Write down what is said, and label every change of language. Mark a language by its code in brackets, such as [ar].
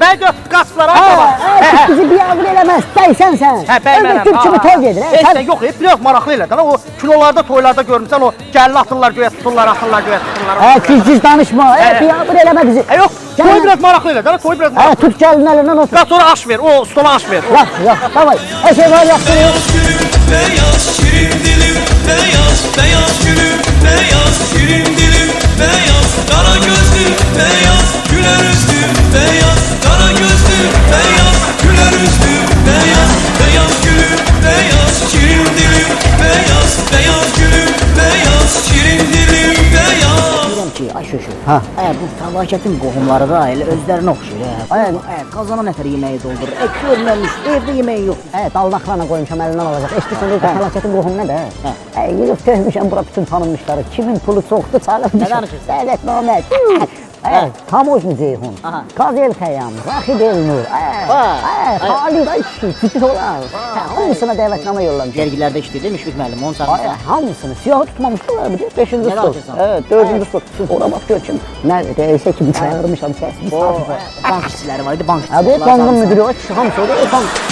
[az] Bəy götürüb qaçırlar, ha? Bizi bir ağır eləməz, bəysən sən. Hə, bəy mənəm. Türk kimi toy gedir. Eşitsən, yox, biraz maraqlı elədən. O kinolarda, toylarda görmüsən, o gəlini atırlar göyə tuturlar, atırlar göyə tuturlar. Siz danışma, bir ağır eləmə bizi. Yox, toy biraz maraqlı elədən, toy biraz maraqlı. Tut gəlin əlindən otur. Qaç sonra aş ver, o stola aş ver. [tr] Yox, davay. Her şey var yaptırıyor. Beyaz gülüm, beyaz şirin dilim, beyaz, beyaz gülüm, beyaz şirin dilim, beyaz, kara gözlü, beyaz, güler yüzlü, beyaz, kara gözlü, beyaz, güler yüzlü, beyaz, beyaz gülüm, beyaz şirin dilim, beyaz, beyaz gülüm, beyaz şirin dilim, beyaz. [az] Deyirəm ki, ay şöşü. Bu fəlakətin qohumları da elə özlərinə oxşayır. Qazana nəfər yeməyi doldurur. Görməmiş, evdə yeməyi yox. Daldaqlarla qoymuşam, əlindən alacaq. Eşdirsən, fəlakətin qohumu nə də? Yığıb töhmüşəm bura bütün tanınmışları. Kimin pulu çoxdur, çalırmışam. Dəvətnamə. Tamojni Ceyhun, Qazel Xəyam, Raxid Elnur, Xalid Ayşi, tipi olan. Hamısına dəvətnamə yollamışam. Vergilərdə işləyir, Müşfiq müəllim, onu çağırmışlar. Hamısını, siyahı tutmamışdılar, bir de 5-ci stok. 4-cü stok. Ora bax gör kim, nə reysə kimi çağırmışam, səs. Bank işçiləri var idi, bank işçiləri. Abi, bankın müdürü var, hamısı o da bank.